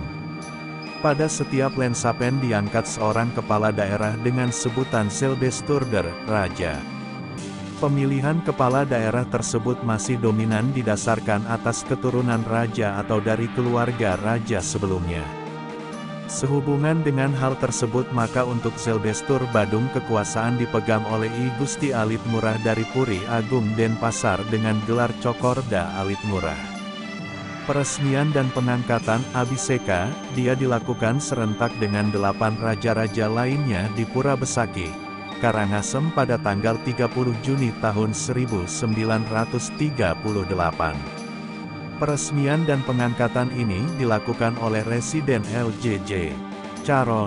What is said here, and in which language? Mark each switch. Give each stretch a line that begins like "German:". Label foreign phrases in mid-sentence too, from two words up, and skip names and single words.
Indonesian: Pada setiap lensapen diangkat seorang kepala daerah dengan sebutan Zelbestuurder, Raja. Pemilihan kepala daerah tersebut masih dominan didasarkan atas keturunan raja atau dari keluarga raja sebelumnya. Sehubungan dengan hal tersebut maka untuk Zelbestuur Badung kekuasaan dipegang oleh I Gusti Alit Ngurah dari Puri Agung Denpasar dengan gelar Cokorda Alit Ngurah. Peresmian dan pengangkatan Abhiseka, dia dilakukan serentak dengan 8 raja-raja lainnya di Pura Besaki. Karangasem pada tanggal 30 Juni tahun 1938. Peresmian dan pengangkatan ini dilakukan oleh Residen LJJ Caron.